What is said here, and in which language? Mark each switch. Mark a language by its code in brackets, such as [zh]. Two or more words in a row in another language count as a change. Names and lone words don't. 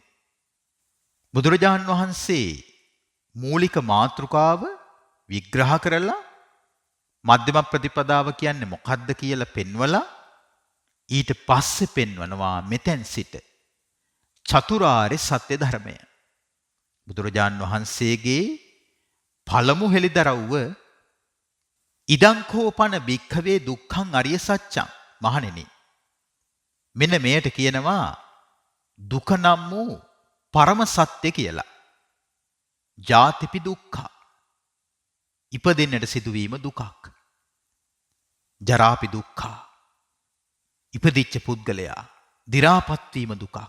[si] බුදුරජාන් වහන්සේ මූලික මාතෘකාව විග්‍රහ කරලා මධ්‍යම ප්‍රතිපදාව කියන්නේ මොකක්ද කියලා පෙන්වලා ඊට පස්සේ පෙන්වනවා මෙතෙන් සිට චතුරාර්ය සත්‍ය ධර්මය. බුදුරජාන් වහන්සේගේ පළමු හෙළිදරව්ව [pi] ඉදං කෝපන භික්ඛවේ දුක්ඛං අරිය සත්‍යං. [si] මහණෙනි මෙන්න මෙයට කියනවා දුක නම් වූ පරම සත්‍ය කියලා. [pi] ජාතිපි දුක්ඛ [si] ඉපදෙන්නට සිදුවීම දුකක්. [pi] ජරාපි දුක්ඛ [si] ඉපදිච්ච පුද්ගලයා දි รา පත් වීම දුකක්.